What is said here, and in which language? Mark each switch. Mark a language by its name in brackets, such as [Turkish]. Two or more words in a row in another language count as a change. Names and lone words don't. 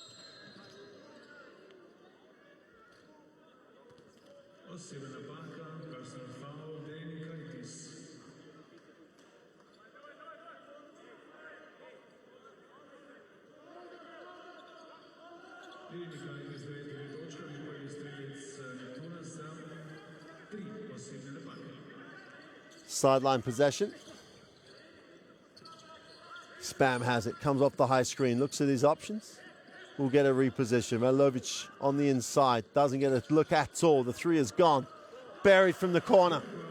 [Slovenian] Osebna napaka [English] Personal foul, [Slovenian] Denikaitis. Denikaitis 9 točkami, prvi strelec Neptuna za 3 posebne napake. [English] Sideline possession. Spam has it, comes off the high screen, looks at his options. We'll get a reposition. Velovic on the inside, doesn't get a look at all. The three is gone. Buried from the corner.